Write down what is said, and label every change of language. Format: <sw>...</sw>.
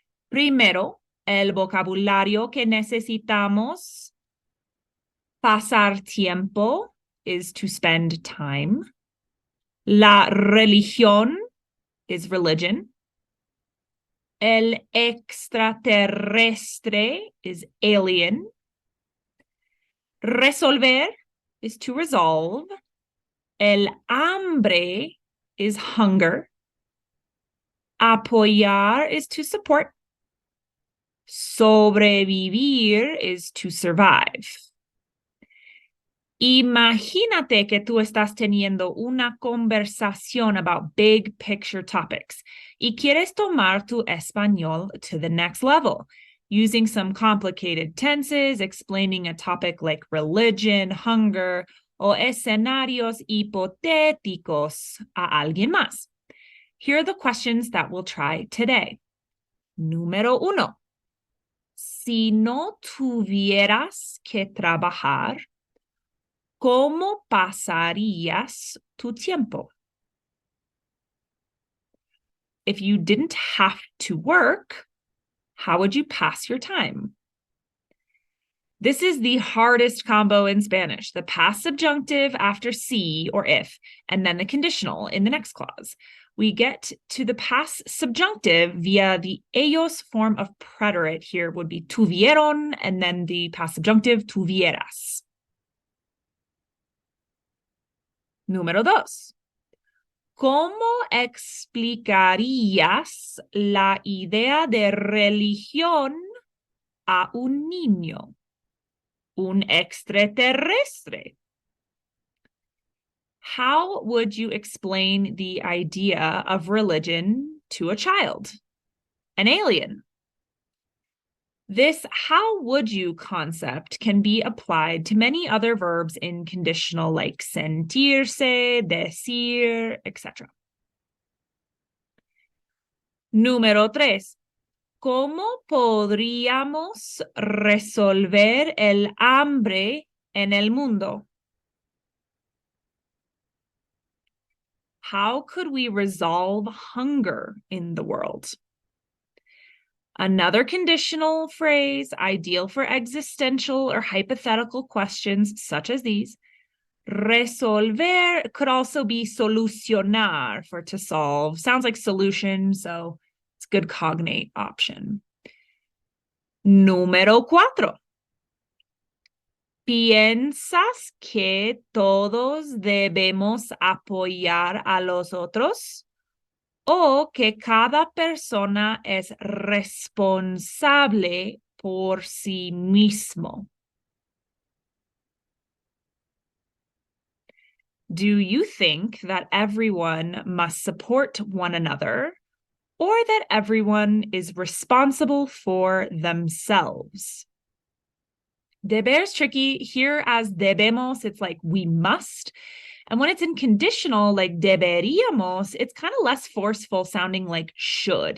<es>Primero, el vocabulario que necesitamos.</es> <en>Pasar tiempo is to spend time. La religión is religion. El extraterrestre is alien. Resolver is to resolve. El hambre is hunger. Apoyar is to support. Sobrevivir is to survive.</en> <es>Imagínate que tú estás teniendo una conversación</es> <en>about big picture topics</en> <es>y quieres tomar tu español</es> <en>to the next level, using some complicated tenses, explaining a topic like religion, hunger,</en> <es>o escenarios hipotéticos a alguien más.</es> <en>Here are the questions that we'll try today.</en> <es>Número 1. Si no tuvieras que trabajar, ¿cómo pasarías tu tiempo?</es> <en>If you didn't have to work, how would you pass your time? This is the hardest combo in Spanish, the past subjunctive after si or if, and then the conditional in the next clause. We get to the past subjunctive via the ellos form of preterite. Here would be tuvieron, and then the past subjunctive tuvieras.</en> <es>Número 2. ¿Cómo explicarías la idea de religión a un niño, un extraterrestre?</es> <en>How would you explain the idea of religion to a child, an alien? This how would you concept can be applied to many other verbs in conditional like sentirse, decir, etc.</en> <es>Número 3. ¿Cómo podríamos resolver el hambre en el mundo?</es> <en>How could we resolve hunger in the world? Another conditional phrase, ideal for existential or hypothetical questions such as these. Resolver could also be solucionar, for to solve. Sounds like solution, so it's a good cognate option.</en> <es>Número 4. ¿Piensas que todos debemos apoyar a los otros? ¿O que cada persona es responsable por sí mismo?</es> <en>Do you think that everyone must support one another, or that everyone is responsible for themselves? Deber is tricky. Here as debemos, it's like we must. And when it's in conditional, like deberíamos, it's kind of less forceful, sounding like should.</en>